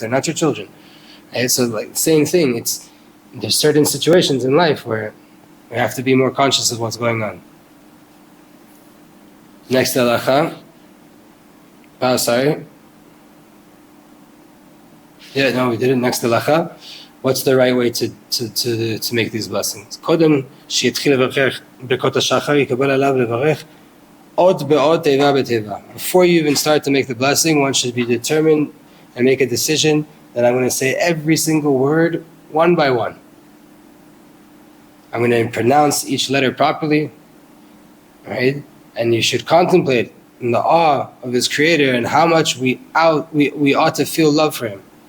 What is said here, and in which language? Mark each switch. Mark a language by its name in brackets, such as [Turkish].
[English] They're not your children, right? So like same thing. There's certain situations in life where we have to be more conscious of what's going on. Next halacha. Oh, sorry. Yeah, no, we did it. Next halacha. What's the right way to make these blessings? [Hebrew] Kodem שיתחיל לברך ברכות השחר יקבל עליו לברך עוד בעוד תיבה בתיבה. [English] Before you even start to make the blessing, one should be determined and make a decision that I'm going to say every single word one by one. I'm going to pronounce each letter properly, right? And you should contemplate in the awe of his creator and how much we ought to feel love for him.